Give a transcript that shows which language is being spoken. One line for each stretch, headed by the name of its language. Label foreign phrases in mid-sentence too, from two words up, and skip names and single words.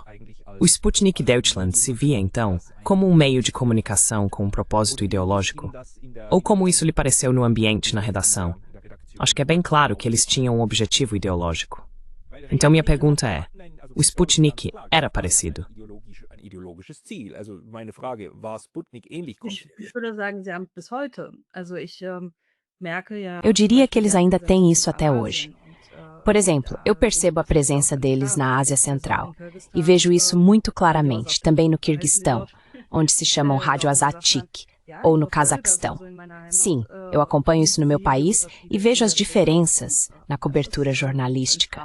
Portuguese: O Sputnik Deutschland se via, então, como um meio de comunicação com um propósito ideológico? Ou como isso lhe pareceu no ambiente na redação? Acho que é bem claro que eles tinham um objetivo ideológico. Então minha pergunta é, o Sputnik era parecido?
German: ideologisches Ziel. Also meine Frage, war Sputnik ähnlich? Ich würde sagen, sie haben bis heute. Also ich merke ja.
Portuguese: Eu diria que eles ainda têm isso até hoje. Por exemplo, eu percebo a presença deles na Ásia Central e vejo isso muito claramente, também no Quirguistão, onde se chamam Rádio Azatik, ou no Cazaquistão. Sim, eu acompanho isso no meu país e vejo as diferenças na cobertura jornalística.